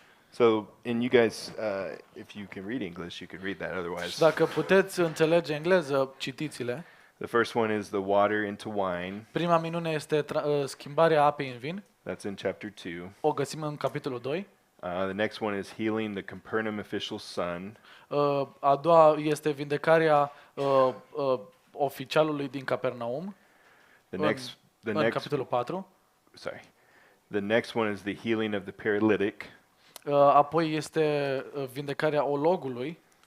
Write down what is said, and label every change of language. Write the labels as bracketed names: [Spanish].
[English] So, and you guys, if you can read English, you can read that. [Romanian] Și [English] Otherwise, [Romanian] dacă puteți înțelege engleză, citiți-le. [English] the first one is the water into wine. [Romanian] Prima minune este schimbarea apei în vin. [English] That's in chapter 2. [Romanian] O găsim în capitolul 2. [English] The next one is healing the Capernaum official's son. [Romanian] A doua este vindecarea oficialului din Capernaum. În capitolul 4. [English] The next one is the healing of the paralytic. [Romanian] Apoi este vindecarea ologului.